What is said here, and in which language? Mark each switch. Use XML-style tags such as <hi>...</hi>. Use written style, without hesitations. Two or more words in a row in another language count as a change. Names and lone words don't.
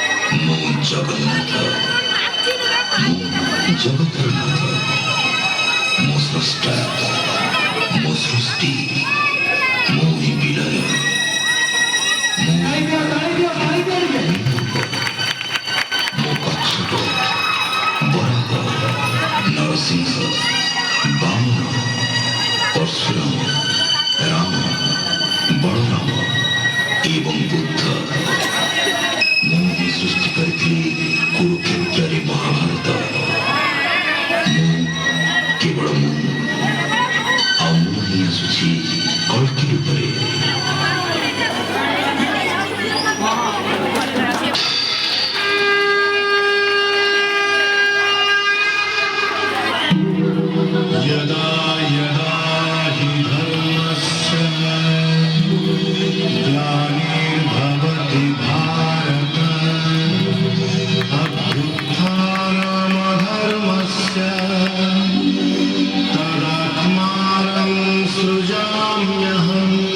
<or>ମୁଁ ଜଗନ୍ନାଥ, ମୁଁ ଜଗତର ନାଥ, ମୋ ସ୍ରଷ୍ଟା, ମୋ ସୃଷ୍ଟି, ମୁଁ ହିଁ ବିଲୟ, ମୋ କଚ୍ଛପ, ବରାହ, ନରସିଂହ, ବାମନ, ପରଶୁରାମ, ରାମ, ବଳରାମ ଏବଂ ବୁଦ୍ଧ। ମୁଁ ହିଁ ସୃଷ୍ଟି କରିଥିଲି କୁରୁକ୍ଷେତ୍ରରେ ମହାଭାରତ। ମୁଁ କେବଳ ମୁଁ, ଆଉ ମୁଁ ହିଁ ଆସୁଛି କଳ୍କି ରୂପରେ।</or> <sa>यदा यदा हि धर्मस्य ग्लानिर्भवति भारत अभ्युत्थानमधर्मस्य तदात्मानं सृजाम्यहम्</sa>